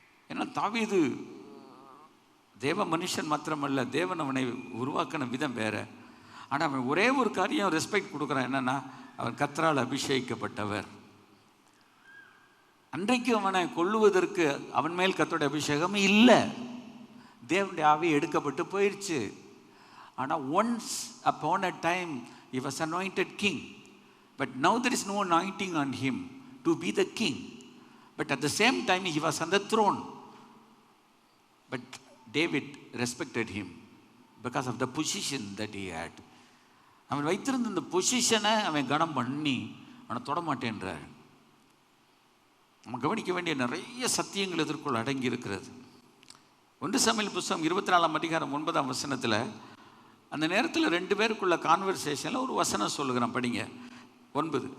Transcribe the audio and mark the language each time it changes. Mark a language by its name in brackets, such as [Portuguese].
[Tamil] ஏன்னா தாவீது தேவ மனுஷன் மாத்திரமல்ல, தேவன் அவனை உருவாக்கின விதம் வேறு. ஆனால் அவன் ஒரே ஒரு காரியம் ரெஸ்பெக்ட் கொடுக்குறான், என்னென்னா அவன் கர்த்தரால் அபிஷேகிக்கப்பட்டவர். அன்றைக்கு அவனை கொல்லுவதற்கு அவன் மேல் கர்த்தருடைய அபிஷேகம் இல்லை, தேவனுடைய ஆவி எடுக்கப்பட்டு போயிடுச்சு. [English] ஆனால் once upon a time he was anointed king, but now there is no anointing on him to be the king, but at the same time he was on the throne. But David respected him because of the position that he had. [Tamil] அவன் வைத்திருந்த இந்த பொசிஷனை அவன் கனம் பண்ணி அவனை தொடமாட்டேன்றார். நம்ம கவனிக்க வேண்டிய நிறைய சத்தியங்கள் இதற்குள் அடங்கி இருக்கிறது. 1 சாமுவேல் புஸ்தகம் 24ஆம் அதிகாரம் 9ஆம் வசனத்தில் அந்த நேரத்தில் 2 பேருக்குள்ள கான்வர்சேஷனில் ஒரு வசனம் சொல்லுகிறான், படிங்க. 9.